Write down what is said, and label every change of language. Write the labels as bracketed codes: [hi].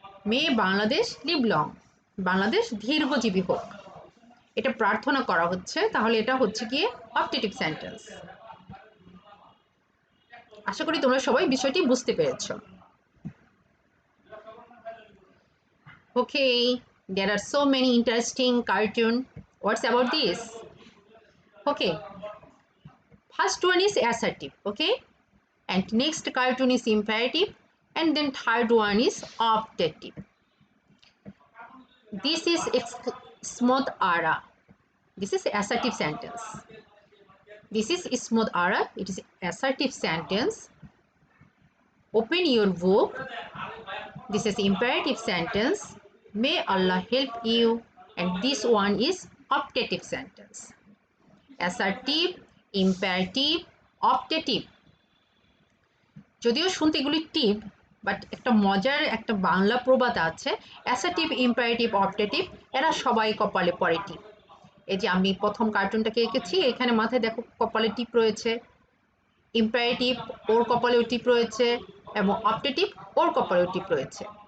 [en] may Bangladesh live long, [bn] Bangladesh দীর্ঘজীবী হোক, এটা প্রার্থনা করা হচ্ছে। তাহলে এটা হচ্ছে গিয়ে অপটেটিভ সেন্টেন্স। আশা করি তোমরা সবাই বিষয়টি বুঝতে পেরেছো। [en] Okay, there are so many interesting cartoon. What's about this? Okay, first one is assertive. Okay, and next cartoon is imperative, and then third one is optative. This is smooth ara. This is assertive sentence. This is smooth ara. It is assertive sentence. Open your book. This is imperative sentence. May Allah help you. And this one is optative sentence. Assertive, imperative, optative. [bn] যদিও শুনতে এগুলি টিপ, but একটা মজার একটা বাংলা প্রবাদ আছে, assertive, imperative, optative এরা সবাই কপালে পড়ে টিপ। এই যে আমি প্রথম কার্টুনটাকে এঁকেছি, এখানে মাথায় দেখো কপালে টিপ রয়েছে, ইম্পারেটিভ ওর কপালেও টিপ রয়েছে, এবং অপটেটিভ ওর কপালেও টিপ রয়েছে।